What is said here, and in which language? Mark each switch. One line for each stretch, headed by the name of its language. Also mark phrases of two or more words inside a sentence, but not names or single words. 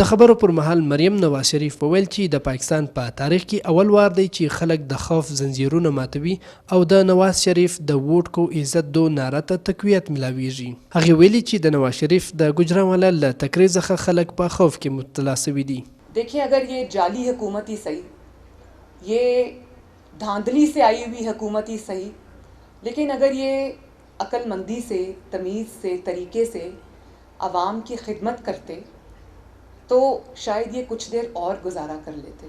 Pashto: د خبرو پر مهال مریم نواز شریف وویل چې د پاکستان په تاریخ کې اول وار دی چې خلک د خوف زنجیرونه ماتوي او د نواز شریف د
Urdu: ووټ کو عزت دو
Pashto: ناره ته تقویت ملاویږي. هغې ویلي چې د نواز شریف د ګجرانوالا له تقریر څخه خلک په خوف کې مبتلا سوي دي.
Urdu: دیکھیے، اگر یہ جعلی حکومت ہی سہی، یہ دھاندلی سے آئی ہوئی حکومت ہی سہی، لیکن اگر یہ عقلمندی سے، تمیز سے، طریقے سے عوام کی خدمت کرتے تو شاید یہ کچھ دیر اور گزارا کر لیتے.